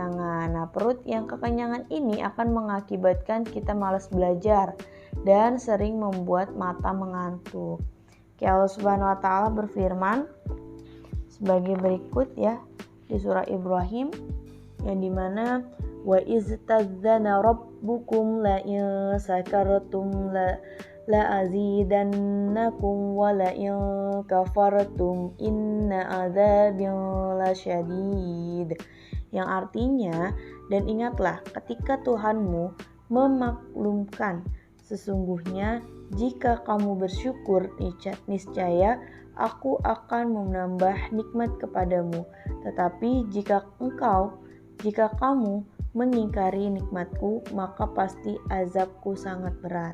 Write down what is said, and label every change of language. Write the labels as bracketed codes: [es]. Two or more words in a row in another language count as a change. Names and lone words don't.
[id] Nah, perut yang kekenyangan ini akan mengakibatkan kita malas belajar dan sering membuat mata mengantuk. [ar] الله سبحانه وتعالى [id] berfirman sebagai berikut ya di surah Ibrahim yang dimana [ar] وإذ تأذن ربكم لئن شكرتم ل أزيدنكم ولئن كفرتم إن عذابي لشديد, [id] yang artinya, dan ingatlah ketika Tuhanmu memaklumkan, sesungguhnya jika kamu bersyukur niscaya aku akan menambah nikmat kepadamu, tetapi jika kamu mengingkari nikmatku maka pasti azabku sangat berat.